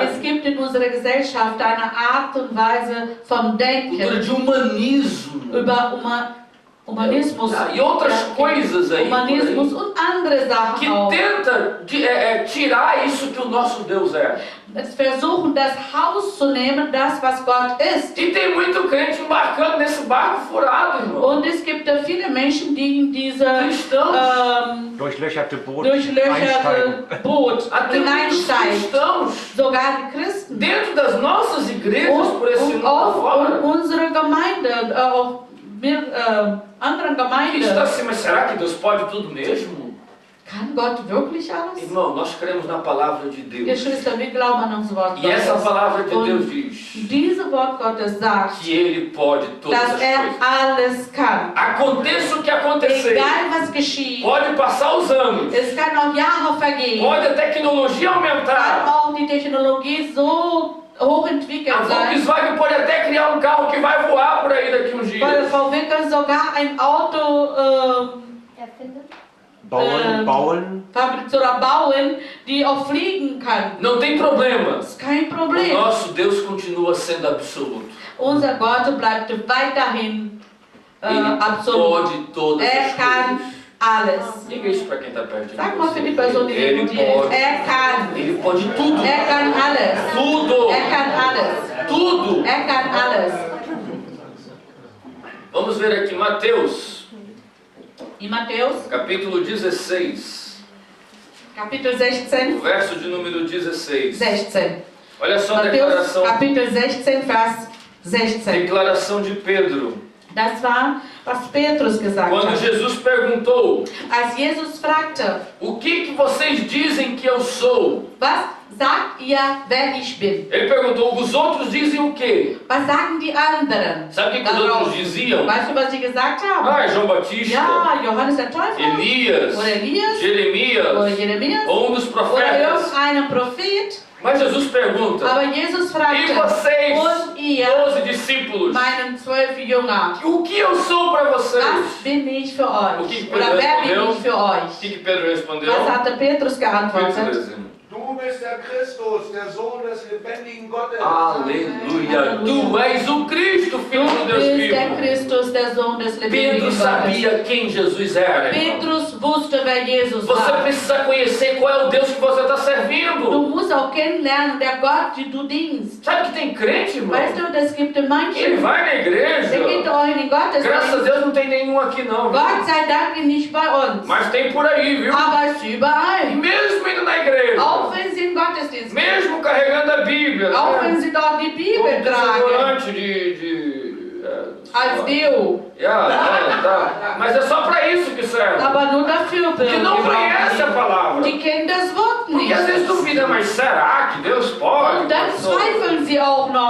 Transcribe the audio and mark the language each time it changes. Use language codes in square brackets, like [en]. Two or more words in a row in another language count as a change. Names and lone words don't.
[de] Es gibt in unserer Gesellschaft eine Art und Weise vom [pt] cultura [de] Denken [pt] de humanismo [de] über Humanismus, [pt] e outras coisas aí, por aí, [de] Humanismus und andere Sachen [pt] que [de] auch. [pt] tenta tirar isso que o nosso Deus é. [de] Es versuchen, das rauszunehmen, das, was Gott ist. [pt] E tem muito crente embarcando nesse barco furado, irmão. [de] Und es gibt viele Menschen, die in diese [pt] Cristãos, [de] Durchlöcherte Boot durchlöcherte Boot [pt] até muitos [de] hineinsteigen. [pt] cristãos, [de] Sogar die Christen. [pt] dentro das nossas igrejas, por esse [de] Und [pt] mundo [de] auch [pt] fora, [de] unsere Gemeinde, auch wir anderen [pt] que está [de] Gemeinden. [pt] assim, mas será que Deus pode tudo mesmo? [de] Kann Gott wirklich alles? [pt] Irmão, nós cremos na palavra de Deus. [de] Geschwister, wir glauben an das Wort [pt] E essa [de] Gottes. [pt] palavra de [de] Und [pt] Deus diz [de] Diese Wort Gottes sagt, [pt] que Ele pode todas [de] dass [pt] as [de] er [pt] coisas. [de] alles kann. [pt] Aconteça o que acontecer, [de] Egal was geschieht. [pt] pode passar os anos, [de] Es kann auch Jahre vergehen. [pt] pode a tecnologia [de] Kann [pt] aumentar, [de] auch die Technologie so hochentwickelt [pt] a [de] sein. [pt] Volkswagen pode até criar um carro que vai voar por aí daqui uns [de] Weil [pt] dias. [de] VW kann sogar ein Auto Erfinden? bauen. fabrizieren, bauen, die auch fliegen kann. [pt] Não tem problema. [de] Das ist kein [pt] O [de] Problem. [pt] nosso Deus continua sendo absoluto. [de] Unser Gott bleibt weiterhin [pt] Ele [de] absolut. [pt] pode todas [de] Er [pt] as [de] kann [pt] coisas. [de] alles. [pt] Diga isso para quem está perto de [de] Sag mal für die [pt] você. [de] Person, die neben [pt] Ele [de] dir ist. [pt] pode. [de] Er kann. [pt] Ele pode tudo. [de] Er kann alles. [pt] Tudo. [de] Er kann alles. [pt] Tudo. [de] Er kann alles. [pt] Vamos ver aqui Mateus, [de] In Matthäus, [pt] capítulo 16, [de] Kapitel 16, o verso de número 16. 16. Olha só a Matthäus, [pt] declaração, [de] Kapitel 16, Vers 16. [pt] declaração de Pedro. [de] Das war, was Petrus gesagt [pt] Quando [de] hat. [pt] Jesus perguntou, [de] Als Jesus fragte, [pt] o que vocês dizem que eu sou? [de] was sagt ihr, wer ich bin? [pt] Ele perguntou, os outros dizem o quê? [de] Was sagen die anderen? [pt] Sabe o que os outros diziam? [de] Weißt du, was sie gesagt haben? [pt] Ah, João Batista, [de] Ja, Johannes der Täufer. [pt] Elias, [de] Oder Elias. Oder [pt] Jeremias, [de] Jeremias. [pt] ou dos [de] Oder [pt] profetas. [de] irgendeinen Prophet. [pt] Mas Jesus pergunta, [de] Aber Jesus [pt] e [de] fragte, [pt] vocês, [de] und ihr, [pt] 12 discípulos, [de] meinen 12 Jünger, [pt] o que eu sou para vocês? [de] was bin ich für euch? [pt] O que [de] Oder wer bin [pt] respondeu? [de] ich für [pt] O [de] euch? [pt] que Pedro respondeu? [de] Was hatte Petrus [pt] Pedro [de] geantwortet? [pt] dizendo, [de] Du bist der Christus, der Sohn des lebendigen Gottes. [pt] Aleluia. Tu és o Cristo, Filho [de] Du [pt] do Deus [de] bist der [pt] vivo. [de] Christus, der Sohn des lebendigen [pt] Pedro [de] Gottes. [pt] sabia quem Jesus era. irmão. [de] Petrus wusste, wer Jesus [pt] Você [de] war. [pt] precisa conhecer qual é o Deus que você está [de] Du [pt] servindo. [de] musst auch kennenlernen, der Gott, den du dienst. [pt] Sabe que tem crente, irmão? [de] Weißt du, es gibt [pt] Ele [de] manche, [pt] vai na [de] der geht [pt] igreja. [de] auch in den [pt] Graças a [de] Gottesdienst. [pt] Deus não tem nenhum aqui não. [de] Gott sei Dank nicht bei uns. [pt] Mas tem por aí, viu? [de] Aber es ist [pt] E [de] überall. [pt] mesmo indo na igreja, [de] Auch wenn sie im Gottesdienst gehen. [pt] mesmo carregando a Bíblia, [de] Auch [pt] né? [de] wenn sie dort die Bibel [pt] Como [de] tragen. [pt] desodorante [de] Als Deo. [pt] Tá. Mas é só para isso que serve. [de] Aber nur dafür [pt] Que não conhece a palavra. [de] Die kennen das Wort [pt] Porque às vezes [de] nicht. [pt] duvida, mas será que Deus pode? [de] Und dann zweifeln sie auch noch.